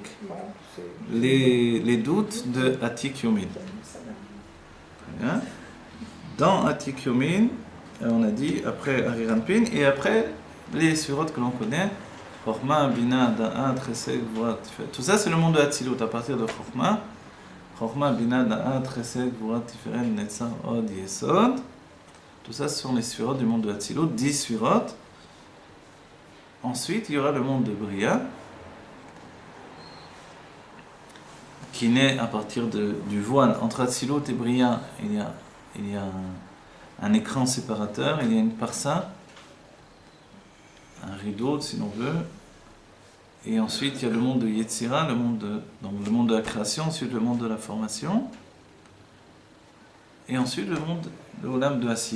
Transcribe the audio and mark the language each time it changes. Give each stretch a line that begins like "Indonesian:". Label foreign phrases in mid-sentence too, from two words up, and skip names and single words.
French: Les doutes de Atik Yomin. Bien. Dans Atik Yomin, on a dit après Arir Anpin et après les Sfirot que l'on connaît, Chochma, Bina, Da'at, Chesed, Gvura, Tiferet. Tout ça c'est le monde de Hatzilut à partir de Chochma. Chochma, Bina, Da'at, Chesed, Gvura, Tiferet, Netzar, Od, Yesod. Tout ça ce sont les Sfirot du monde de Hatzilut, 10 Sfirot. Ensuite il y aura le monde de Bria qui naît à partir du voile entre Hatzilut et Bria. Il y a un écran séparateur, il y a une parsa, un rideau si l'on veut, et ensuite il y a le monde de Yetzira, donc le monde de la création, ensuite le monde de la formation, et ensuite le Olam de Asiya.